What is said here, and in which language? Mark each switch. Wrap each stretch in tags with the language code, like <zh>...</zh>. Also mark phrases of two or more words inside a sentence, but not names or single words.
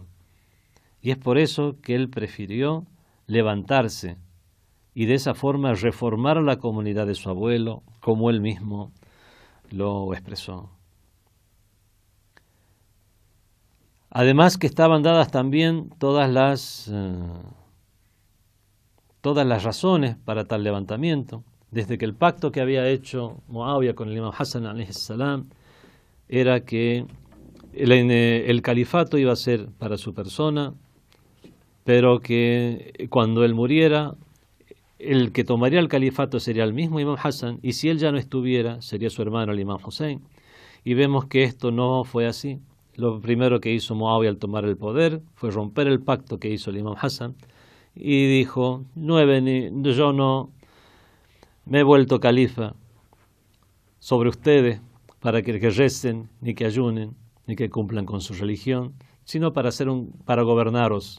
<es>Y es por eso que él prefirió levantarse y de esa forma reformar la comunidad de su abuelo, como él mismo lo expresó. Además que estaban dadas también todas las razones para tal levantamiento, desde que el pacto que había hecho Muawiyah con el imam Hassan</es> <ar>عليه السلام</ar> <es>era que el califato iba a ser para su persona, pero que cuando él muriera, el que tomaría el califato sería el mismo imam Hassan, y si él ya no estuviera, sería su hermano el imam Hussein. Y vemos que esto no fue así. Lo primero que hizo Muawiyah al tomar el poder fue romper el pacto que hizo el imam Hassan y dijo, yo no me he vuelto califa sobre ustedes para que recen, ni que ayunen, ni que cumplan con su religión, sino para gobernaros.</es>